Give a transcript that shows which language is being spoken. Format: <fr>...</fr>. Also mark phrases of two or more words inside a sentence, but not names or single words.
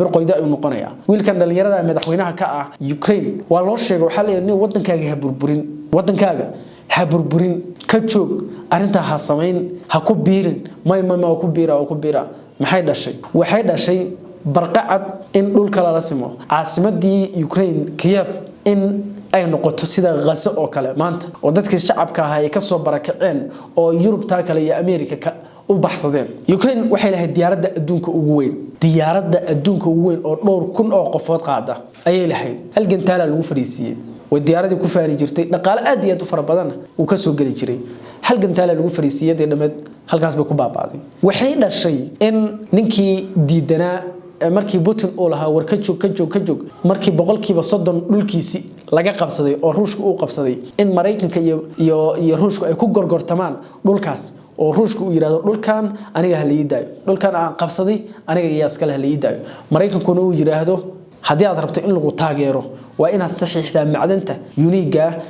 <so>qoyday ay noqonaya wiilkan dhalinyarada madaxweynaha ka ah Ukraine waa loo sheegay waxa la yiraahdo wadankaaga ha burburin ka joog arinta ha sameyn ha ku biirin ma ku biira maxay dhashay waxay dhashay barqacad in dhulka la simo caasimadii Ukraine Kiev in ay noqoto sida Gaza oo kale maanta oo dadkii shacabka ah ay ka soo barakaceen oo Yurub taa kale iyo America ka u baxsadeen Ukraine waxay lahayd diyaaradda adduunka ugu weyn oo dhowr kun oo qofood qaada ayay lahayd halgan taala lagu fariisiyay وديارتي كفاري جرتي دقال aad iyo aad u fara badan uu ka soo gali jiray halgan taala lagu fariisiyay dhameed halkaas bay ku baabaaday waxay dhashay in ninkii diidana markii Putin oo lahaa war ka joog markii boqolkiiba 30 dhulkiisi laga qabsaday oo Ruushku uu qabsaday in Mareykanka iyo Ruushku ay ku gorgortamaan dhulkaas oo Ruushku uu yiraahdo dhulkan aniga haliiday dhulkan aan qabsaday aniga iyo iska haliiday Mareykankuna uu yiraahdo hadii aad rabto in lagu taageero waa inaad saxiixdaa macdanta uniga ee</so>